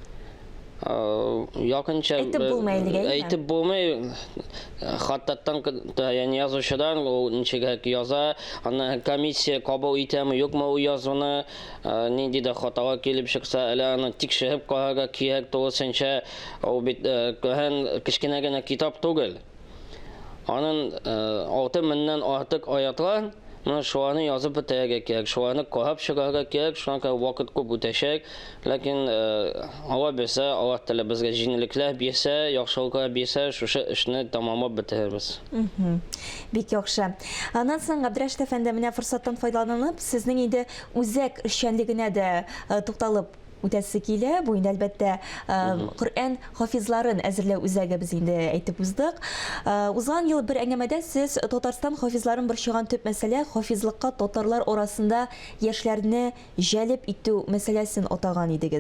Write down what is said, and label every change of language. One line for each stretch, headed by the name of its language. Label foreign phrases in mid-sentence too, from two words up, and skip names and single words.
Tatar: Якынча әйтеп булмый, хаттаттан, яни язучыдан ул ничек яза, аны комиссия кабул итәме, юкмы ул язуны, нинди дә хаталар килеп чыкса, әле аны тикшереп карарга кирәк, тулысынча ул бит Коръән кечкенә генә китап түгел. Аның 6000-нән артык аятлар
Uzbek: Mana shularni yozib bitirga kerak, shularni qo'yib chiqarga kerak, shunaqa vaqt ko'p o'tashak. Lekin Alloh bersa, Alloh taolo bizga yengilliklar bersa, yaxshiliklar bersa, shu ishni tamomlab bitiramiz.
Tatar: Бик яхшы. Аннан соң Абдрашид әфәнде менә форсаттан файдаланып, сезнең инде үзәк эшчәнлегенә дә тукталып үтәсе килә. Бу инде әлбәттә Коръән хафизларын әзерләү үзәге без инде әйтеп уздык. Узган ел бер әңгәмәдә сез Татарстан хафизларын борчыган төп мәсьәлә хафизлыкка татарлар арасында яшьләрне җәлеп итү мәсьәләсен атаган идегез.